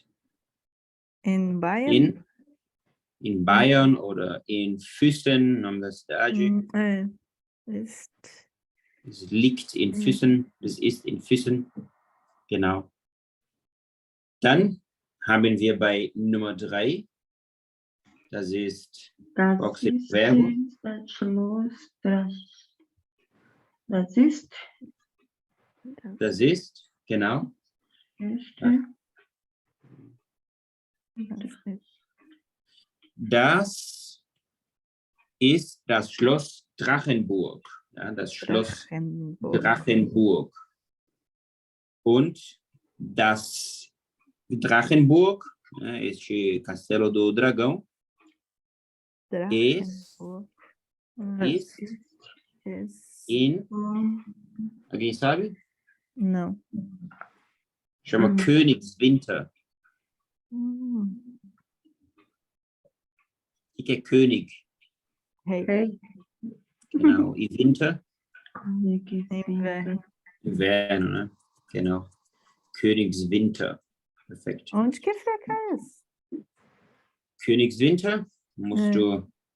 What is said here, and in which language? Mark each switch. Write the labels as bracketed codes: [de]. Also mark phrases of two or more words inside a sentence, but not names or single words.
[de] in Bayern. in Bayern oder in Füssen, [pt] Nome da cidade. [de] Ist. Es liegt in Füssen, es ist in Füssen, genau. Dann haben wir bei Nummer 3, das ist Verbo. Das Schloss, das ist. Das ist, genau. Das ist das Schloss Drachenburg. Ja, das Schloss Drachenburg. Und das Drachenburg, [pt] este castelo do dragão, [de] ist in... [pt] Alguém sabe? Não. Chama Königswinter. O que é König? Rei. Genau. E Winter? Inverno. Inverno, né? [de] Genau. Königswinter. Perfekt. [pt] Onde que fica isso? [de] Königswinter musst du...